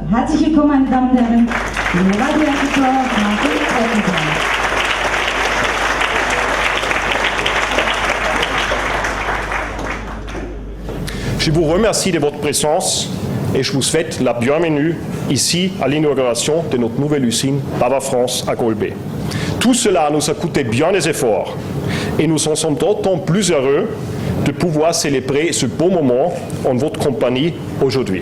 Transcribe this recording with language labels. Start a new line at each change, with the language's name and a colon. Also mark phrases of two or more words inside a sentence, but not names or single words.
German: Herzlich willkommen, meine Damen und Herren, der Generaldirektor Martin Brettenthaler.
French: Je vous remercie de votre présence et je vous souhaite la bienvenue ici à l'inauguration de notre nouvelle usine Bava France à Golbey. Tout cela nous a coûté bien des efforts et nous en sommes d'autant plus heureux de pouvoir célébrer ce beau moment en votre compagnie aujourd'hui.